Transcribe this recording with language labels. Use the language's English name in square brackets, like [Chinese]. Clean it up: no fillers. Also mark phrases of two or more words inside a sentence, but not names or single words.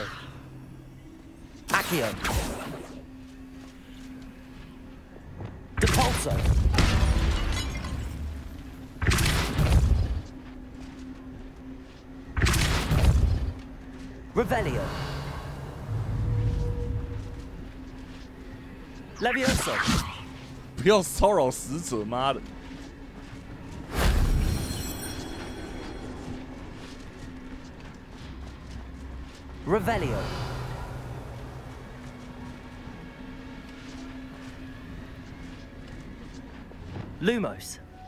[Latin] Accio. Depulso. Revelio. Levioso. [Chinese] 不要骚扰死者，妈的！ [Latin] Revelio. Lumos.